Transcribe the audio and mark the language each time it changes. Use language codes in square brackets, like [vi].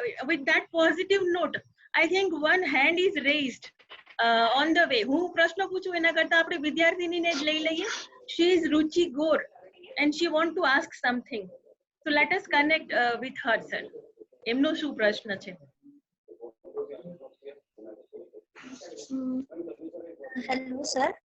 [en] With that positive note, I think one hand is raised on the way. [gu] હું પ્રશ્ન પૂછું એના કરતા આપણે વિદ્યાર્થીનીને જ લઈ લઈએ. [en] She is Ruchi Gore and she want to ask something. So let us connect with her, sir. [gu] એમનો શું પ્રશ્ન છે? [en] Hello, sir.